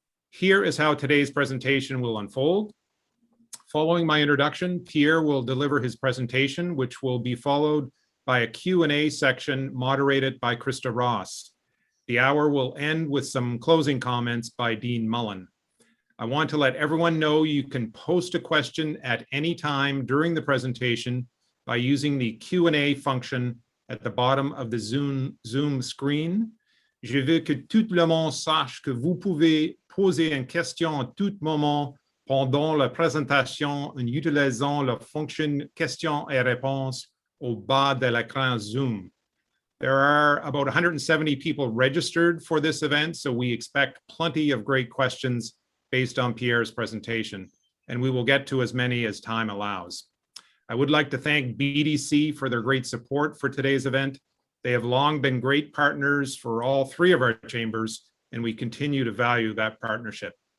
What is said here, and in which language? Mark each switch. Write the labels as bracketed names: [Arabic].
[English] Here is how today's presentation will unfold. Following my introduction, Pierre will deliver his presentation, which will be followed by a Q&A section moderated by Krista Ross. The hour will end with some closing comments by Dean Mullen. I want to let everyone know you can post a question at any time during the presentation by using the Q&A function at the bottom of the Zoom screen. [French] Je veux que tout le monde sache que vous pouvez poser une question à tout moment pendant la présentation en utilisant la fonction questions et réponses au bas de l'écran Zoom. [English] There are about 170 people registered for this event, so we expect plenty of great questions based on Pierre's presentation, and we will get to as many as time allows. I would like to thank BDC for their great support for today's event. They have long been great partners for all three of our chambers, and we continue to value that partnership.